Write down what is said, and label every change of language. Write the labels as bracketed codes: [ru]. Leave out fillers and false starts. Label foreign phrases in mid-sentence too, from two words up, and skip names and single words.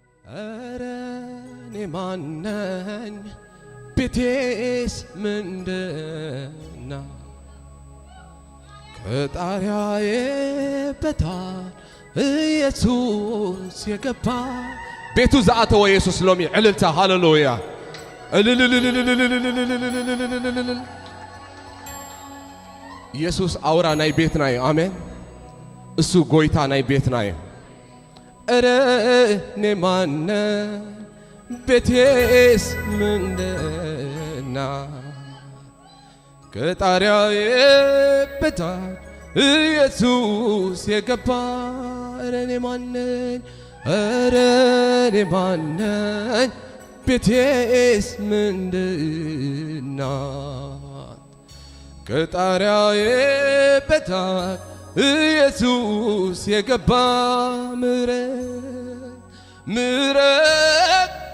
[am] ኧረ እኔ ማነኝ ቤቴስ ምንድነው ከጣሪያዬ በታች ኢየሱስ የገባ [ti] ቤቱ ዘአተወ ኢየሱስ ሎሚ ዕልልታ ሃሌሉያ ኢየሱስ አውራ ናይ ቤት ናይ አሜን እሱ ጎይታ ናይ ቤት ናይ [am] ኧረ እኔ ማነኝ ቤቴስ ምንድነው ከጣሪያዬ በታች ኢየሱስ የገባ ኧረ እኔ ማነኝ ኧረ እኔ ማነኝ ቤቴስ ምንድነው ከጣሪያዬ በታች ኢየሱስ የገባ ምሕረት